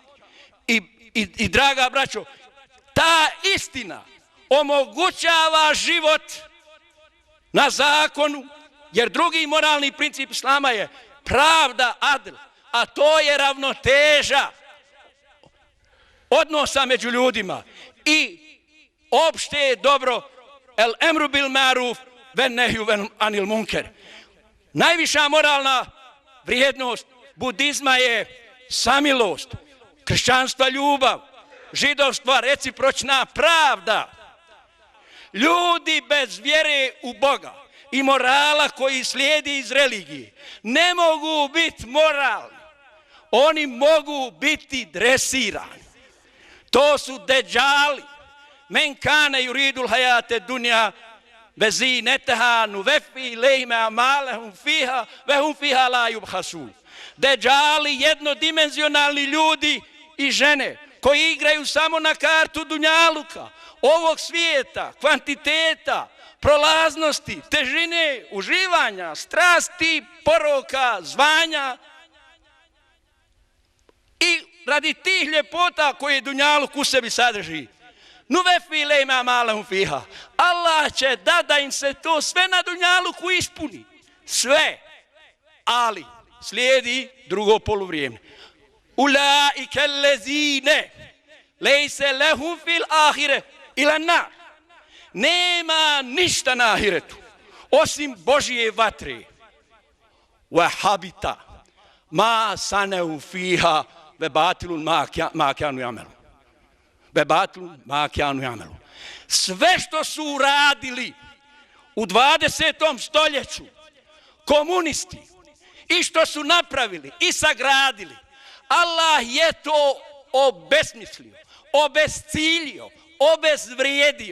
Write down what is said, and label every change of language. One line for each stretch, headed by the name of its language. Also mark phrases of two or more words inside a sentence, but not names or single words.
Bosnian: I draga braćo, ta istina omogućava život na zakonu, jer drugi moralni princip islama je pravda, adl, a to je ravnoteža odnosa među ljudima i opšte dobro
Arabic: الأمر بالمعروف والنهي عن المنكر.
Bosnian: Najviša moralna vrijednost budizma je samilost, kršćanstva ljubav, židovstva recipročna pravda. Ljudi bez vjere u Boga i morala koji slijedi iz religije ne mogu biti moralni. Oni mogu biti dresirani. To su deđali.
Arabic: مَن كَانَ يُرِيدُ الْحَيَاةَ الدُّنْيَا وَزِينَتَهَا نُوَفِّ إِلَيْهِمْ أَعْمَالَهُمْ فِيهَا وَهُمْ فِيهَا لَا يُبْخَسُونَ.
Bosnian: Deđali jednodimenzionalni ljudi i žene koji igraju samo na kartu dunjaluka, ovog svijeta, kvantiteta, prolaznosti, težine, uživanja, strasti, poroka, zvanja. I radi tih ljepota koje dunjaluk u sebi sadrži,
Arabic: نُوَفِّ إِلَيْهِمْ أَعْمَالَهُمْ فِيهَا.
Bosnian: Allah će da im se to sve na dunjaluku ispuni. Sve. Ali slijedi drugo poluvrijeme.
Arabic: أُولَٰئِكَ الَّذِينَ لَيْسَ لَهُمْ فِي الْآخِرَةِ إِلَّا النَّارُ.
Bosnian: Nema ništa na ahiretu osim Božije vatre.
Arabic: وَحَبِطَ مَا صَنَعُوا فِيهَا وَبَاطِلٌ مَا كَانُوا يَعْمَلُونَ. وَبَاطِلٌ مَا كَانُوا يَعْمَلُونَ.
Bosnian: Sve što su uradili u 20. stoljeću komunisti i što su napravili i sagradili, Allah je to obesmislio, obesciljio, obezvrijedio.